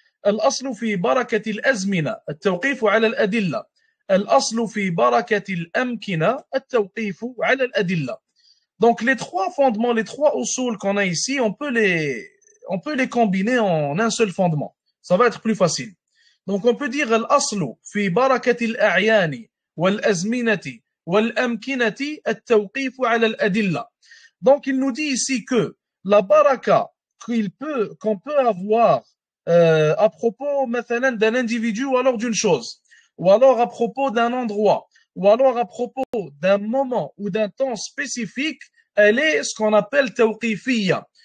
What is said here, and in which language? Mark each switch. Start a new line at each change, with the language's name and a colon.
Arabic: الأصل في بركة الأزمنة التوقيف على الأدلة الأصل في بركة الأمكنة التوقيف على الأدلة.
French: Donc les trois fondements, les trois usul qu'on a ici, on peut les combiner en un seul fondement. Ça va être plus facile. Donc on peut dire
Arabic: الأصل في بركة الأعيان والأزمنة والأمكنة التوقيف على الأدلة.
French: Donc il nous dit ici que la baraka qu'on peut avoir à propos مثلا d'un individu ou alors d'une chose, ou alors à propos d'un endroit, ou alors à propos d'un moment ou d'un temps spécifique, elle est ce qu'on appelle tawqifiyya.